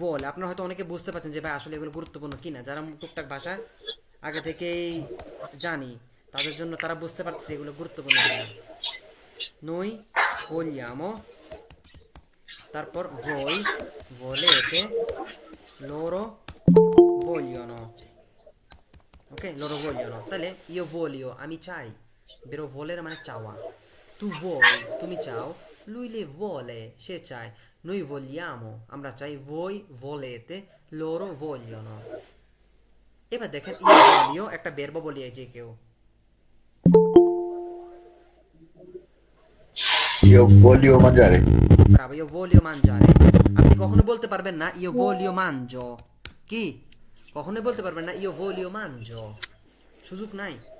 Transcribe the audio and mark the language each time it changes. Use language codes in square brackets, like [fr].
[bn] আপনারা হয়তো অনেকে বুঝতে পারছেন যে ভাই আসলে এগুলো গুরুত্বপূর্ণ কিনা। যারা টুকটাক ভাষা আগে থেকেই জানি তাদের জন্য, তারা বুঝতে পারতেছে এগুলো গুরুত্বপূর্ণ কিনা। [it] noi vogliamo, [bn] তারপর [it] voi volete, loro vogliono। ওকে, loro vogliono। তাহলে io voglio [bn] আমি চাই, বেরো [it] volere [bn] মানে চাওয়া, [it] tu vuoi [bn] তুমি চাও, [it] lui le vuole [bn] সে চায়, [it] noi vogliamo [bn] আমরা চাই, [it] voi volete, loro vogliono। [bn] এবার দেখেন [it] io voglio [bn] একটা verbo বলি, যে কেউ [it] io voglio mangiare। bravo, io voglio mangiare। [bn] আপনি কখনো বলতে পারবেন না [it] io voglio mangio, কি [bn] কখনোই বলতে পারবেন না [it] ইয়ো ভোলিও মানজো, [bn] সুযোগ নাই।